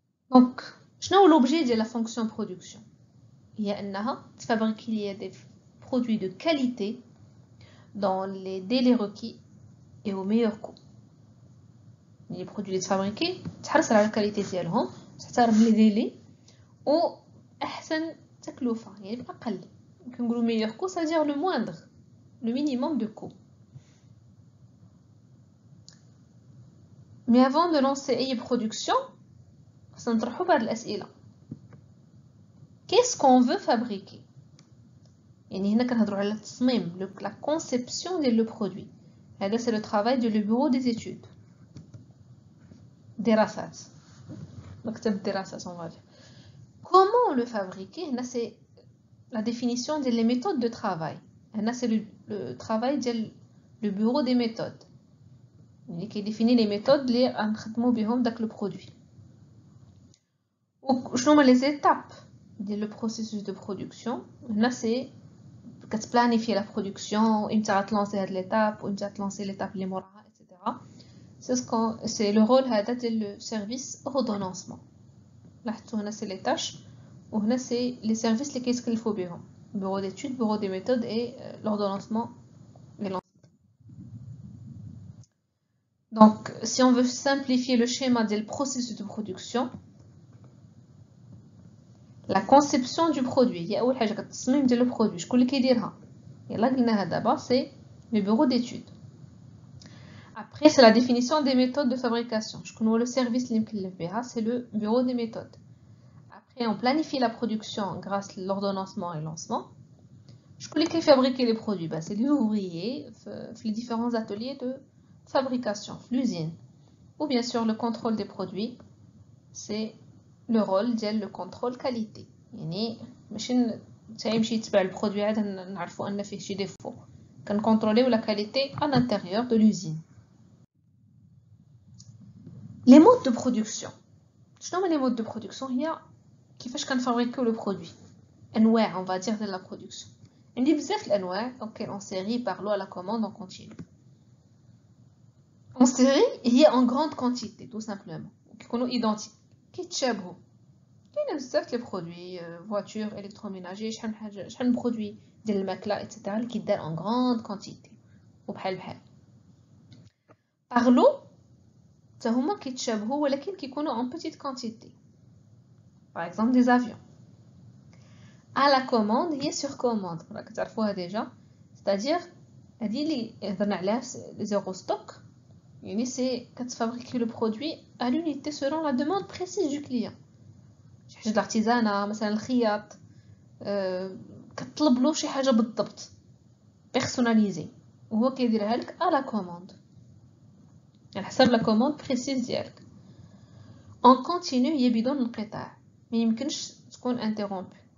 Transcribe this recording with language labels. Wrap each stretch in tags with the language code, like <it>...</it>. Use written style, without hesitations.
<fr>Donc,</fr> <ar>شنو</ar> <fr>l'objet de la fonction production?</fr> <ar>هي أنها تفابريكي</ar> <fr>des produits de qualité dans les délais requis et au meilleur coût. Les produits fabriqués</fr> <ar>تحرص على الكاليتي ديالهم تحترم لي ديلي و احسن تكلفه يعني باقل كنقولوا</ar> <fr>meilleur coût ça veut dire le moindre le minimum de coût. Mais avant de lancer</fr> <ar>أي production خصنا نطرحوا بهاد الأسئلة.</ar> <fr>Qu'est-ce qu'on veut fabriquer?</fr> <ar>يعني هنا كنهضروا على التصميم</ar> <fr>la conception</fr> <ar>ديال</ar> <fr>le produit.</fr> <ar>هذا</ar> <fr>c'est le travail de le bureau des études.</fr> <ar>دراسات مكتب الدراسات</ar> <fr>on va dire. Comment le fabriquer? Là c'est la définition des méthodes de travail. Là c'est le travail du bureau des méthodes. Qui définit les méthodes</fr> <ar>اللي غنخدموا بهم داك</ar> <fr>le produit.</fr> <ar>وشنو هما</ar> <fr>les étapes ديال le processus de production? Là c'est</fr> <ar>كتبلانيفي</ar> <fr>la production</fr> <ar>امتى غتلونسي هاد l'étape وامتى غتلونسي l'étape اللي موراها etc.</ar> <fr>C'est le rôle</fr> <ar>هذا ديال</ar> <fr>le service ordonnancement.</fr> <ar>لاحظتوا هنا</ar> <fr>c'est les tâches وهنا c'est les services</fr> <ar>اللي كيتكلفوا بهم</ar> <fr>bureau d'études, bureau des méthodes et l'ordonnancement et lancement. Donc si on veut simplifier le schéma du processus de production, la conception du produit</fr> <ar>هي اول حاجه كتصميم ديال le produit شكون اللي كيديرها يلا قلناها دابا</ar> <fr>c'est le bureau d'études. Après c'est la définition des méthodes de fabrication</fr> <ar>شكون هو</ar> <fr>le service</fr> <ar>اللي مكلف بها</ar> <fr>c'est le bureau des méthodes. Après on planifie la production grâce à l'ordonnancement et lancement.</fr> <ar>شكون اللي كيفابريكي</ar> <fr>les produits c'est les ouvriers في les différents ateliers de fabrication l'usine. Ou bien sûr le contrôle des produits c'est le rôle ديال le contrôle qualité.</fr> <ar>يعني ماشي يمشي يتبع البرودوي عاد نعرفوا ان فيه شي ديفو كنكونتروليو</ar> <fr>la qualité à l'intérieur de l'usine. Les modes de production.</fr> <ar>شنو هما</ar> <fr>les modes de production</fr> <ar>هي كيفاش كنفابريكيو</ar> <fr>le produit.</fr> <ar>انواع</ar> <fr>on va dire de la production.</fr> <ar>عندي بزاف الانواع</ar> <fr>donc en série par lot à la commande en continu. En série هي en grande quantité tout simplement</fr> <ar>كيكونوا identiques كيتشابهوا. كاين بزاف لي برودوي voiture électroménager شحال من برودوي ديال الماكله etc اللي كيدار</ar> <fr>en grande quantité</fr> <ar>وبحال par lot حتى هما كيتشابهوا ولكن كيكونوا</ar> <fr>en petite quantité. Par exemple des avions. À la commande هي sur commande</fr> <ar>راك تعرفوها</ar> <fr>déjà c'est-à-dire</fr> <ar>هذه اللي هضرنا عليها</ar> <fr>zéro stock يعني c'est</fr> <ar>كتفابريكي</ar> <fr>le produit à l'unité selon la demande précise du client.</fr> <ar>شي حاجه الارتيزانه مثلا الخياط كتطلب له شي حاجه بالضبط بيرسوناليزي وهو كيديرها لك</ar> <fr>à la commande</fr> <ar>على حسب لا كوموند بريسيز ديالك.</ar> <fr>en continu</fr> <ar>هي بدون انقطاع ما يمكنش تكون انتررومبي.</ar>